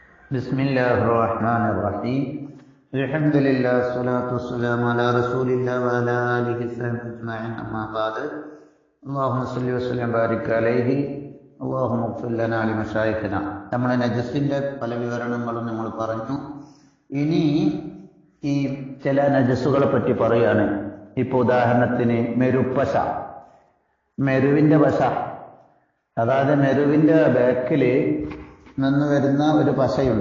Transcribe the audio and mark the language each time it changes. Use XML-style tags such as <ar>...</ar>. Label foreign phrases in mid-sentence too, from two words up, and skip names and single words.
<ar>بسم الله الرحمن الرحيم الحمد لله والصلاة والسلام على رسول الله وعلى آله وصحبه أجمعين أما بعد اللهم صل وسلم وبارك عليه اللهم اغفر لنا لمشايخنا</ar> <ml>നമ്മുടെ നജസിന്റെ പല വിവരണങ്ങളും നമ്മൾ പറഞ്ഞു. ഇനി ഈ ചില നജസുകളെ പറ്റി പറയാണ്. ഇപ്പൊ ഉദാഹരണത്തിന് മെരുപ്പശ, മെരുവിന്റെ പശ, അതായത് മെരുവിന്റെ ബാക്കില് നിന്ന് വരുന്ന ഒരു പശയുണ്ട്.</ml>